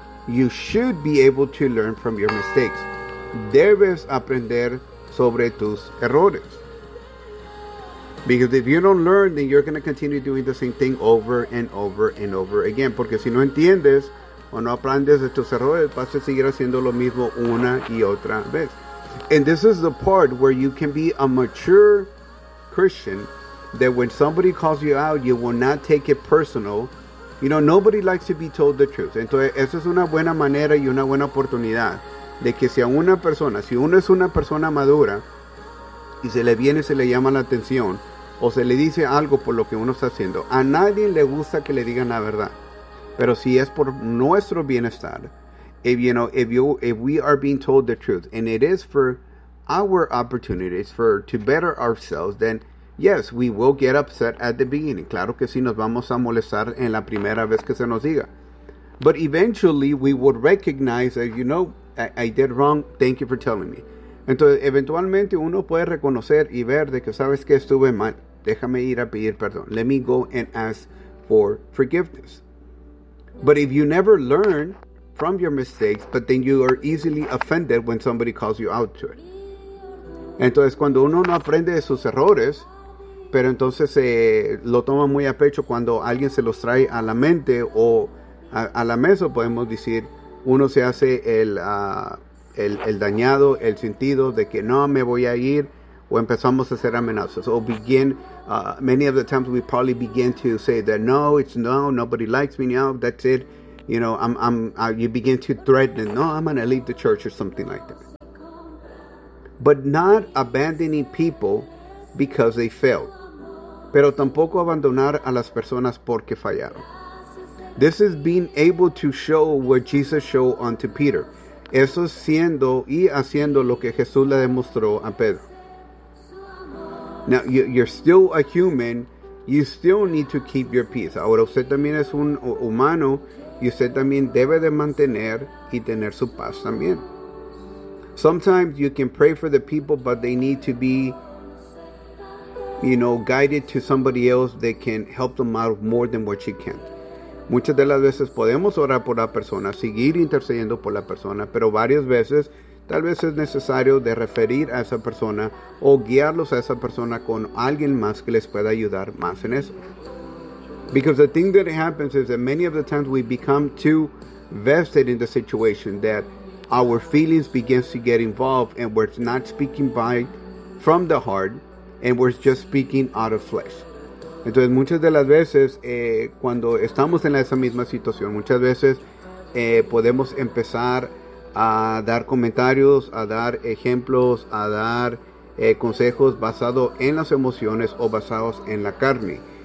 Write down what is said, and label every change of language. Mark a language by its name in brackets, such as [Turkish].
[English] You should be able to learn from your mistakes. [Spanish] Debes aprender sobre tus errores. [English] Because if you don't learn, then you're going to continue doing the same thing over and over and over again. [Spanish] Porque si no entiendes o no aprendes de tus errores, vas a seguir haciendo lo mismo una y otra vez. [English] And this is the part where you can be a mature Christian, that when somebody calls you out, you will not take it personal. You know, nobody likes to be told the truth. [Spanish] Entonces, eso es una buena manera y una buena oportunidad de que si uno es una persona madura y se le viene, se le llama la atención o se le dice algo por lo que uno está haciendo, a nadie le gusta que le digan la verdad. Pero si es por nuestro bienestar, [English] if we are being told the truth and it is for our opportunities for to better ourselves, then yes, we will get upset at the beginning. [Spanish] Claro que sí, nos vamos a molestar en la primera vez que se nos diga. [English] But eventually, we would recognize that, you know, I did wrong. Thank you for telling me. [Spanish] Entonces, eventualmente, uno puede reconocer y ver de que sabes que estuve mal. Déjame ir a pedir perdón. [English] Let me go and ask for forgiveness. But if you never learn from your mistakes, but then you are easily offended when somebody calls you out to it. [Spanish] Entonces, cuando uno no aprende de sus errores, pero entonces lo toma muy a pecho cuando alguien se los trae a la mente o a la mesa, podemos decir, uno se hace el dañado, el sentido de que no me voy a ir, o empezamos a hacer amenazas. [English] O many of the times we probably begin to say that nobody likes me now, that's it. You know, you begin to threaten, no, I'm going to leave the church or something like that. but not abandoning people because they failed. [Spanish] Pero tampoco abandonar a las personas porque fallaron. [English] This is being able to show what Jesus showed unto Peter. [Spanish] Eso siendo y haciendo lo que Jesús le demostró a Pedro. [English] Now, you're still a human. You still need to keep your peace. [Spanish] Ahora, usted también es un humano. Y usted también debe de mantener y tener su paz también. [English] Sometimes you can pray for the people, but they need to be, you know, guided to somebody else that can help them out more than what you can. [Spanish] Muchas de las veces podemos orar por la persona, seguir intercediendo por la persona, pero varias veces tal vez es necesario de referir a esa persona o guiarlos a esa persona con alguien más que les pueda ayudar más en eso. [English] Because the thing that happens is that many of the times we become too vested in the situation that our feelings begin to get involved and we're not speaking by from the heart and we're just speaking out of flesh. [Spanish] Entonces muchas de las veces cuando estamos en esa misma situación, muchas veces podemos empezar a dar comentarios, a dar ejemplos, a dar consejos basado en las emociones o basados en la carne.